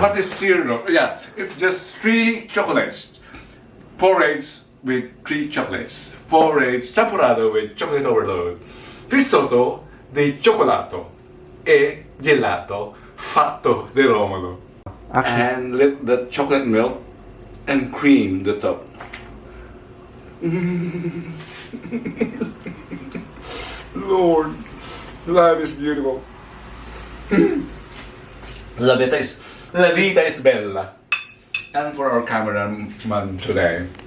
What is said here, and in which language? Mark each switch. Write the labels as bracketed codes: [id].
[en] What is syrup? Yeah, it's just 3 chocolates. Porridge with 3 chocolates. Porridge champorado with chocolate overload. [it] Risotto di cioccolato e gelato fatto di Romulo. [en] And let the chocolate milk and cream the top. Lord, life is beautiful. [it] La vita [en] is bella. And for our cameraman today.